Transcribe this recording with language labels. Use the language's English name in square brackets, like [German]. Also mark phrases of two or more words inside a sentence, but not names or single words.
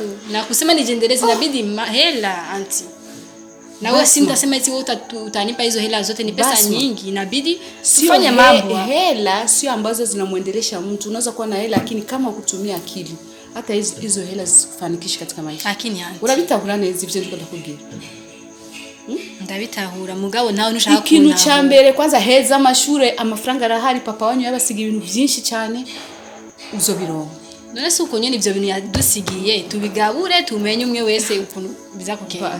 [Swahili] Na kusema nijiendeleze inabidi hela auntie. Na wewe si mtasema eti wewe utanipa hizo hela zote ni pesa nyingi, inabidi tufanye mambo. Hela sio ambazo zinamuendelesha mtu. Unaweza kuwa na hela lakini kama ukutumia akili hata hizo hela zikufanikisha katika maisha. Lakini anti [Rundi] urabitahura neza ivyo ndiko ndakubwira. Ndabitahura mugabo nawe nushaka ikintu ca mbere kwanza heza amashure amafaranga arahari papa wanyu yabasiga ibintu byinshi cyane uzobironka. None se uko nyene ivyo bintu yadusigiye tubigabure tumenye umwe wese ukuntu bizakugenda.